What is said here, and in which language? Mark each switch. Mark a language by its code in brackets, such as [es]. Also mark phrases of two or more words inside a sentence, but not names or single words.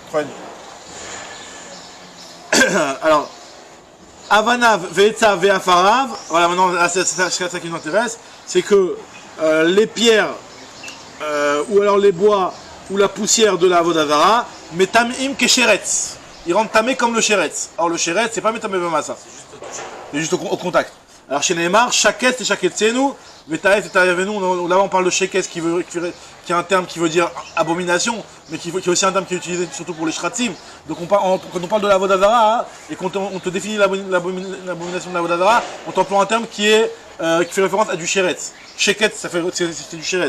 [fr] Alors, [he] Avanav, Ve'etza, Ve'afarav, [fr] voilà maintenant là, c'est ça qui nous intéresse, c'est que les pierres, ou alors les bois, ou la poussière de la [he] Avodah Zarah, metamim kesheretz. [fr] Ils rendent tamé comme le sheretz. Alors le sheretz, c'est pas [he] metamé b'massa. [fr] C'est juste au contact. Alors chez Neymar, [he] shaketz et shaketzenu, vetaet et taravenu, [fr] là on parle de sheketz qui est un terme qui veut dire abomination, mais qui est aussi un terme qui est utilisé surtout pour les shratzim. Donc quand on parle de la [he] Avodah Zarah, [fr] et qu'on te définit l'abomination de la [he] Avodah Zarah, [fr] on t'emploie un terme qui fait référence à du sheretz. Sheketz, c'est du sheretz.